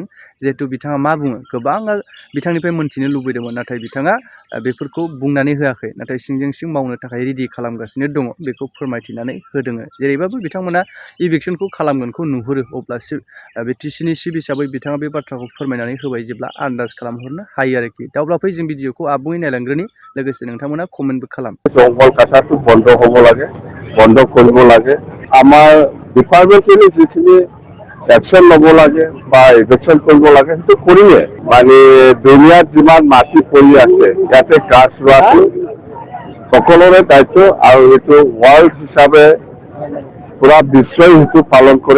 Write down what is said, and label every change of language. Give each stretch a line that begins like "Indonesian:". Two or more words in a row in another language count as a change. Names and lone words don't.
Bodo: जिहेतु बिथाङा मा बुङो, गोबाङा बिथांनिफ्राय मोनथिनो लुबैदोंमोन, नाथाय बिथाङा बेफोरखौ बुंनानै होआखै, नाथाय सिंजों सिं मावनो थाखाय रेडि खालामगासिनो दङ। बेखौ फोरमायथिनानै होदों। जेरैबाबो बिथांमोना इभिकसनखौ खालामगोनखौ नुहुरो, अब्लासो बिटिसिनि चिफ हिसाबै बिथाङा बे बाथ्राखौ फोरमायनानै होबाय जेब्ला आन्दाज खालामहरनो हायो आरोखि। दा अब्ला जों भिडिअखौ आबुङै नायलांग्रोनि, लोगोसे नोंथांमोना कमेन्टबो खालाम।
Assamese: জঙ্গল কাটাটো বন্ধ হ'ব লাগে, বন্ধ কৰিব লাগে। আমাৰ ডিপাৰ্টমেণ্টেলি যিখিনি একশ্যন ল'ব লাগে বা ইভেকশ্যন কৰিব লাগে সেইটো কৰিমে। মানে দুনিয়াত যিমান মাটি পৰি আছে ইয়াতে গাছ ৰোৱাটো সকলোৰে দায়িত্ব আৰু এইটো ৱৰ্ল্ড হিচাপে পুৰা বিশ্বই সেইটো পালন কৰে।